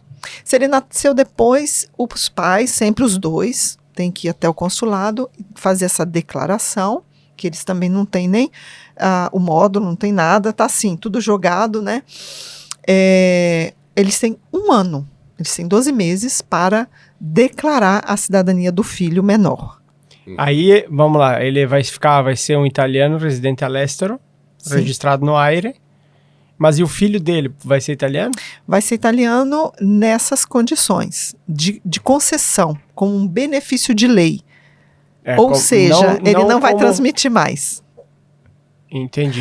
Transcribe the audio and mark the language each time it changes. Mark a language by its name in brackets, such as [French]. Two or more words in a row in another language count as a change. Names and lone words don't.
[Portuguese] Se ele nasceu depois, os pais, sempre os dois, têm que ir até o consulado e fazer essa declaração, que eles também não têm nem o módulo, não tem nada, tá assim, tudo jogado, né? Eles têm 1 ano, eles têm 12 meses para declarar a cidadania do filho menor. Aí, vamos lá, ele vai ser um italiano [Italian] residente all'estero, [Portuguese] registrado no AIRE, mas e o filho dele vai ser italiano? Vai ser italiano nessas condições de concessão, como um benefício de lei. Ou seja, ele não vai transmitir mais. Entendi.